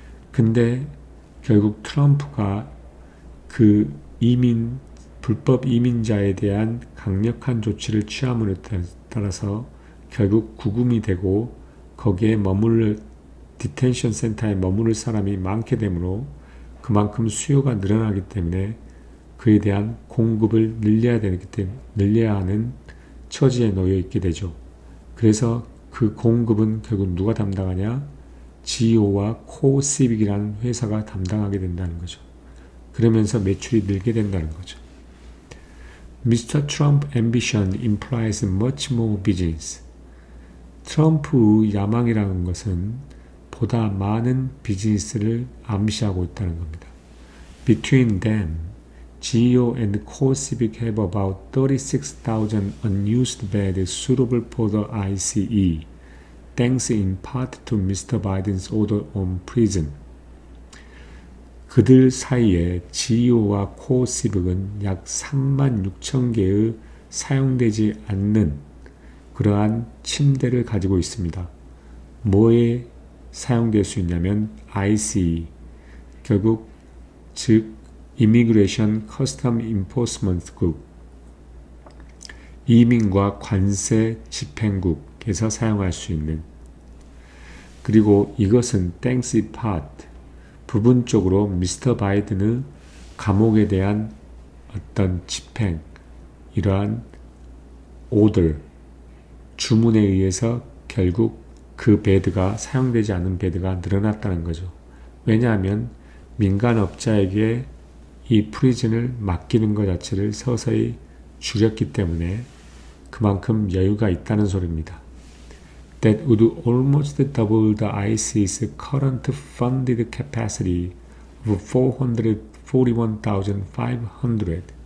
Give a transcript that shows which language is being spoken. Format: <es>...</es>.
<ko>근데 결국 트럼프가 그 불법 이민자에 대한 강력한 조치를 취함으로 따라서 결국 구금이 되고 거기에 디텐션 센터에 머무를 사람이 많게 되므로 그만큼 수요가 늘어나기 때문에 그에 대한 공급을 늘려야 하는 처지에 놓여 있게 되죠. 그래서 그 공급은 결국 누가 담당하냐? GEO와 코시빅이라는 회사가 담당하게 된다는 거죠. 그러면서 매출이 늘게 된다는 거죠.</ko> <en>Mr. Trump ambition implies much more business.</en> <ko>트럼프 야망이라는 것은 보다 많은 비즈니스를 암시하고 있다는 겁니다.</ko> <en>Between them, GEO and CoreCivic have about 36,000 unused beds suitable for the ICE, thanks in part to Mr. Biden's order on prison.</en> <ko>그들 사이에 GEO와 CoreCivic은 약 36,000개의 사용되지 않는 그러한 침대를 가지고 있습니다. 뭐에 사용될 수 있냐면 ICE, 결국 즉 Immigration Custom Enforcement국, 이민과 관세 집행국에서 사용할 수 있는, 그리고 이것은</ko> <en>thanks in part,</en> <ko>부분적으로 미스터 바이든의 감옥에 대한 어떤 집행, 이러한 order, 주문에 의해서 결국 그 베드가 사용되지 않은 베드가 늘어났다는 거죠. 왜냐하면 민간업자에게 이 프리즌을 맡기는 것 자체를 서서히 줄였기 때문에 그만큼 여유가 있다는 소리입니다.</ko> <en>That would almost double the ICE's current funded capacity of 441,500.</en>